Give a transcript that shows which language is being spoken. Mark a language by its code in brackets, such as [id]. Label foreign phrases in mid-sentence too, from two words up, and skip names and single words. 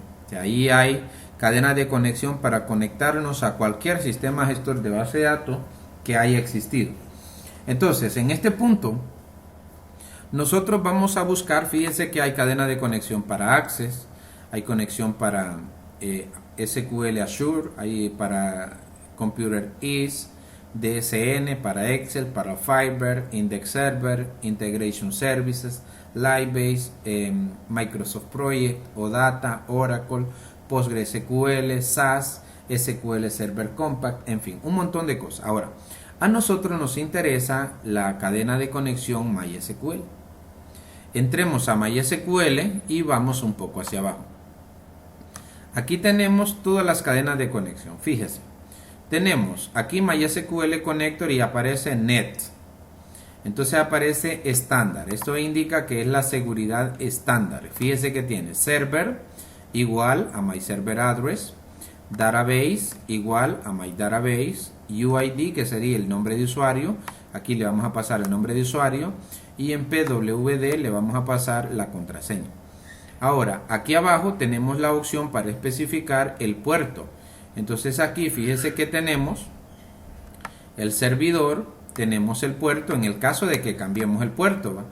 [es] Ahí hay cadenas de conexión para conectarnos a cualquier sistema gestor de base de datos que haya existido. Entonces, en este punto, nosotros vamos a buscar, fíjense que hay cadena de conexión para Access, hay conexión para SQL Azure, hay para Computer Ease, DSN, para Excel, para Fiber, Index Server, Integration Services, Livebase, Microsoft Project, OData, Oracle, PostgreSQL, SAS, SQL Server Compact, en fin, un montón de cosas. Ahora, a nosotros nos interesa la cadena de conexión MySQL. Entremos a MySQL y vamos un poco hacia abajo. Aquí tenemos todas las cadenas de conexión. Fíjese, tenemos aquí MySQL Connector y aparece Net. Entonces aparece estándar. Esto indica que es la seguridad estándar. Fíjese que tiene server igual a my server address, database igual a my database, UID que sería el nombre de usuario, aquí le vamos a pasar el nombre de usuario, y en PWD le vamos a pasar la contraseña. Ahora aquí abajo tenemos la opción para especificar el puerto. Entonces aquí fíjese que tenemos el servidor, tenemos el puerto en el caso de que cambiemos el puerto, ¿va?